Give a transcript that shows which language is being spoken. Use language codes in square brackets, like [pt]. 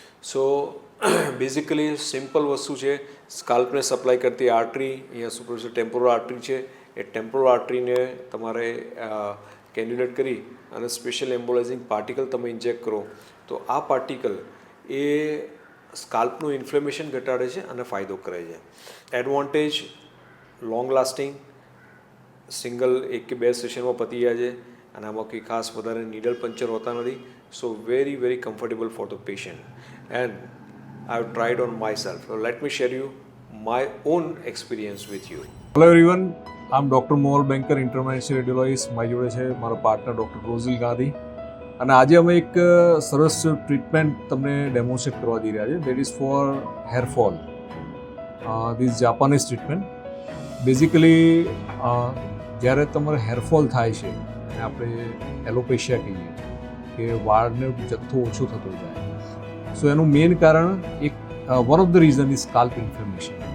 [gu] So basically simple વસ્તુ છે. સ્કાલ્પને supply કરતી આર્ટરી, અહીંયા સુપરફિશિયલ ટેમ્પોરલ આર્ટરી છે, એ ટેમ્પોરલ આર્ટરીને તમારે કેન્યુલેટ કરી અને સ્પેશિયલ એમ્બોલાઇઝિંગ પાર્ટિકલ તમે ઇન્જેક્ટ કરો તો આ પાર્ટિકલ એ સ્કાલ્પનું ઇન્ફ્લેમેશન ઘટાડે છે અને ફાયદો કરે છે. એડવાન્ટેજ લોંગ લાસ્ટિંગ, સિંગલ 1 કે 2 સેશનમાં પતી જાય છે અને આમાં કંઈ ખાસ વધારે નીડલ પંચર હોતા નથી. સો very comfortable for the patient and [en] I have tried on myself. So let me share you my own experience with you. Hello everyone, I'm Dr. Mohal Banker, interventional radiologist. [gu] મારી જોડે છે મારો partner doctor રોઝિલ Gandhi અને આજે અમે એક સરસ treatment તમને ડેમોન્સ્ટ્રેટ કરવા જઈ રહ્યા છે. [en] That is for hair fall. This Japanese treatment. [gu] Basically જ્યારે તમારે હેરફોલ થાય છે અને આપણે એલોપેશિયા કહીએ કે વાળનો જથ્થો ઓછો થતો જાય, સો એનું મેઇન કારણ એક [en] one of the reason is [gu] scalp inflammation.